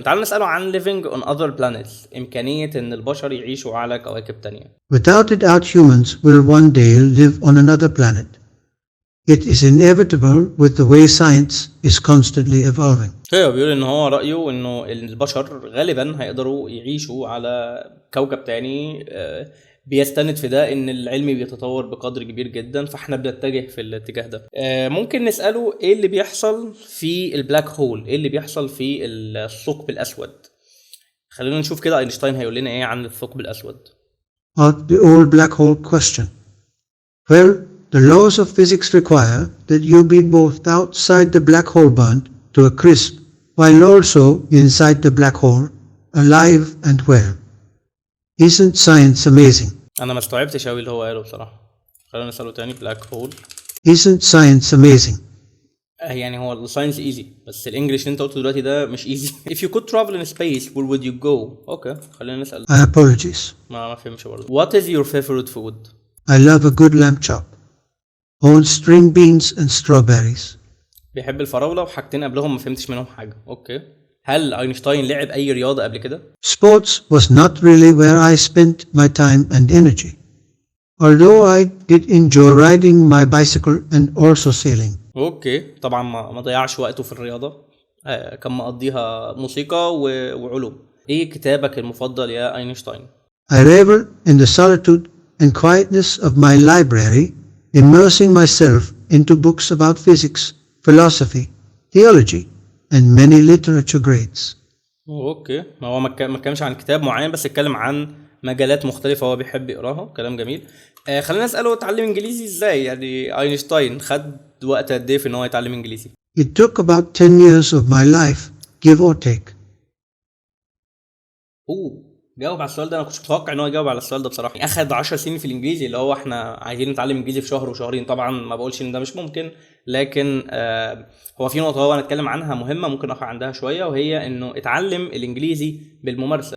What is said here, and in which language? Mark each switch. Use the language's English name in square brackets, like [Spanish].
[Arabic] تعالوا نساله عن [English] living on other planets، [Arabic] امكانيه ان البشر يعيشوا على كواكب تانية. [English] Without it, humans will one day live on another planet. It is inevitable with the way science is constantly evolving. [Arabic] هو بيقول ان هو رأيه انه البشر غالبا هيقدروا يعيشوا على كوكب تاني بيستند في ده ان العلم بيتطور بقدر كبير جدا، فاحنا بنتجه في الاتجاه ده. ممكن نسأله ايه اللي بيحصل في البلاك هول، ايه اللي بيحصل في الثقب الاسود. خلينا نشوف كده اينشتاين هيقول لنا ايه عن الثقب الاسود. [English] The old black hole question. Well, the laws of physics require that you be both outside the black hole burnt to a crisp, while also inside the black hole, alive and well. Isn't science amazing? [Arabic] انا ما استوعبتش قوي اللي هو قاله بصراحه. خلينا نساله تاني. بلاك هول. [English] Isn't science amazing? [Arabic] يعني هو [English] الساينس ايزي، [Arabic] بس الانجليش اللي انت قلته دلوقتي ده مش [English] Easy. If you could travel in space, where would you go? [Arabic] اوكي خلينا نسال. [English] Apologies. [Arabic] ما فهمش برضه. [English] What is your favorite food? I love a good lamb chop. On string beans and strawberries. [Arabic] بيحب الفراوله وحاجتين قبلهم ما فهمتش منهم حاجه. اوكي. هل اينشتاين لعب اي رياضه قبل كده؟ [English] Sports was not really where I spent my time and energy. Although I did enjoy riding my bicycle and also sailing. [Arabic] اوكي طبعا ما ضيعش وقته في الرياضه، كان مقضيها موسيقى وعلوم. ايه كتابك المفضل يا اينشتاين؟ [English] I revel in the solitude and quietness of my library, immersing myself into books about physics, philosophy, theology, and many literature grades. [Arabic] اوكي هو ما اتكلمش عن كتاب معين، بس اتكلم عن مجالات مختلفه هو بيحب يقراها. كلام جميل. خلينا نساله اتعلم انجليزي ازاي. يعني اينشتاين خد وقت قد ايه في ان هو يتعلم انجليزي؟ [English] It took about 10 years of my life, give or take. [Arabic] جاوب على السؤال ده. انا كنتش متوقع ان هو يجاوب على السؤال ده بصراحه. اخد 10 سنين في الانجليزي، اللي هو احنا عايزين نتعلم انجليزي في شهر وشهرين. طبعا ما بقولش ان ده مش ممكن، لكن هو في نقطه هو هنتكلم عنها مهمه ممكن اقف عندها شويه، وهي انه اتعلم الانجليزي بالممارسه.